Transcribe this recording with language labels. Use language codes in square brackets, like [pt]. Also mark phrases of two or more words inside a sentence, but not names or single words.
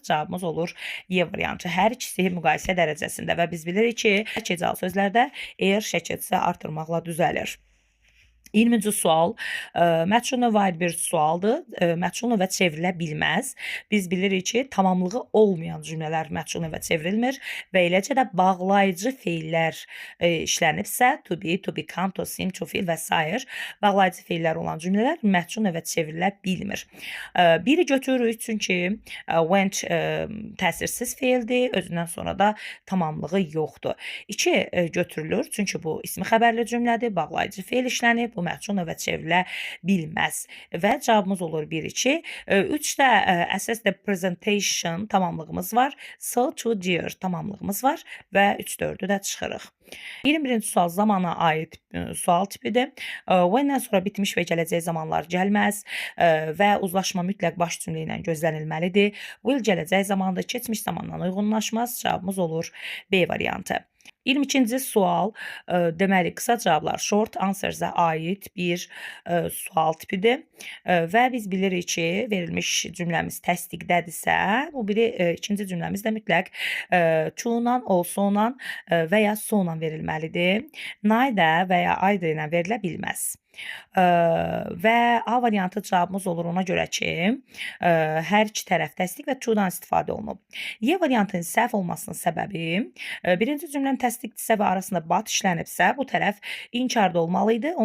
[az] Cavabımız olur Y variantı. Hər ikisi müqayisə dərəcəsində və biz bilirik ki, hecalı sözlərdə er şəkilsi artırmaqla düzəlir. 20-ci sual məchul növə aid bir sualdır. Məchul növə çevrilə bilməz. Biz bilirik ki, tamamlığı olmayan cümlələr məchul növə çevrilmir və eləcə də bağlayıcı feillər işlənibsə, [en] to be, to become, to seem, to feel [az] və s. bağlayıcı feillər olan cümlələr məchul növə çevrilə bilmir. Biri götürürük, çünki went təsirsiz feildir, özündən sonra da tamamlığı yoxdur. 2 götürülür, çünki bu ismi xəbərli cümlədir, bağlayıcı feil işlənib, bu məchul növə çevrilə bilməz və cavabımız olur 1-2. 3 də [en] assess the presentation [az] tamamlığımız var. [en] So to dear [az] tamamlığımız var və 3-4-ü də çıxırıq. 21-ci sual zamana aid sual tipidir. When-dən sonra bitmiş və gələcək zamanlar gəlməz və uzlaşma mütləq baş cümlə ilə gözlənilməlidir. Will gələcək zamandır, keçmiş zamandan uyğunlaşmaz. Cavabımız olur B variantı. 22-ci sual deməli qısa cavablar [en] short answers- [az] ə aid bir sual tipidir və biz bilirik ki, verilmiş cümləmiz təsdiqdədirsə, bu biri ikinci cümləmiz də mütləq to-la, also-la və ya so-la verilməlidir. Neither və ya either ilə verilə bilməz. Və A variantı cavabımız olur ona görə ki, hər iki tərəf təsdiq və to-dan istifadə olunub. Y variantının səhv olmasının səbəbi birinci cümlənin təsdiqdirsə və arasında but işlənibsə, bu tərəf inkarda olmalı idi.